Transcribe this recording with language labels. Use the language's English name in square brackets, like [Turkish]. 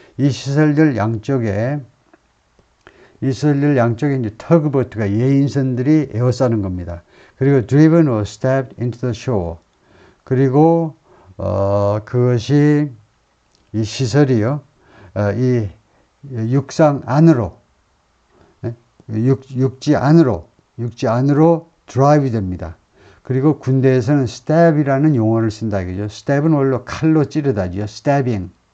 [Korean] 이 시설들 양쪽에 이제 터그보트가 예인선들이 에워싸는 겁니다. [English] 그리고 driven or stabbed into the shore [Korean] 그리고 그것이 이 시설이요. 이 육상 안으로 육지 안으로 드라이브 됩니다. 그리고 군대에서는 stab이라는 용어를 쓴다 이거죠. stab은 원래 칼로 찌르다죠. [English] stabbing.